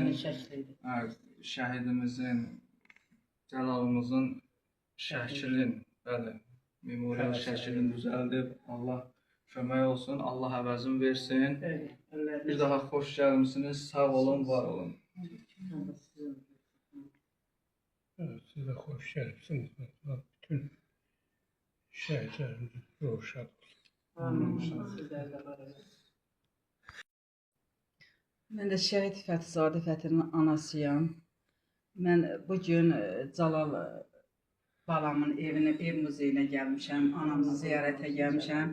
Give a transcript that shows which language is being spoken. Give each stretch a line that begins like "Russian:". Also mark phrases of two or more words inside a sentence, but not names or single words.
Azerbaijani: Şəhidimizin, Cəlalımızın şəklin, bəli, memorial şəklin düzəldib. Allah kömək olsun, Allah əvəzin versin. Bir daha xoş gəlmişsiniz, sağ olun, var olun.
Turkish: Evet, siz de hoş geldiniz. Bütün şehitlerimiz roşad olsun.
Azerbaijani: Mən də şəhid Fəthizadə Fətinin anasıyam. Mən bu gün Cəlal balamın evinə, ev muzeyinə gəlmişəm, anamı ziyarətə gəlmişəm.